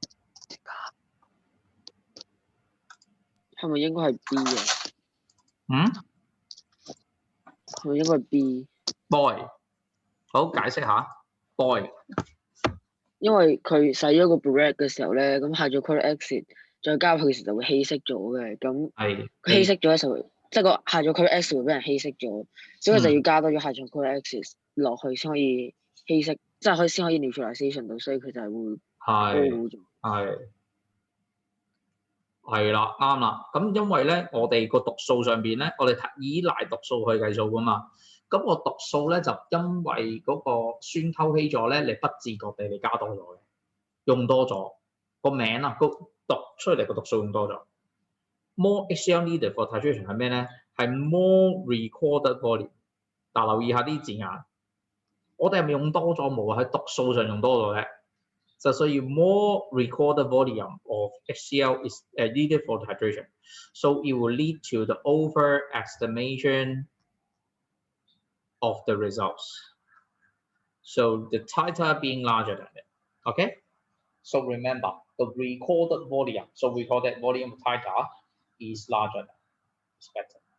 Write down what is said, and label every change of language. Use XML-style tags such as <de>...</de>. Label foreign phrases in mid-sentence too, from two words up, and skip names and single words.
<yue>係咪應該係 B 啊？係咪應該係 B？Boy，好，解釋下 boy。因為佢洗咗個 burette 嘅時候咧，咁</yue> <en>hydrochloric acid</en> <yue>再加入去嘅時候就會稀釋咗嘅，咁佢稀釋咗嘅時候，即係個</yue> <en>hydrochloric acid</en> <yue>會俾人稀釋咗，所以就要加多咗</yue> <en>hydrochloric acid</en> <yue>落去先可以稀釋，即係先可以 neutralization 到，所以佢就係會高估咗。係啦，啱啦。咁因為咧，我哋個讀數上邊咧，我哋依賴讀數去計數噶嘛。咁個讀數咧就因為嗰個酸溝稀咗咧，你不自覺地你加多咗嘅，用多咗個名啊，個讀出嚟個讀數用多咗。</yue> <en>More HCl needed for titration</en> <yue>係咩咧？</yue> <en>係 more recorded volume。</en> <yue>嗱，留意下啲字眼，我哋係咪用多咗冇啊？喺讀數上用多咗咧，</yue> <en>So you more recorded volume of HCl is needed for titration. So it will lead to the overestimation of the results. So the titer being larger than it. Okay. So remember the recorded volume. So we call that volume of titer is larger than expected.</en>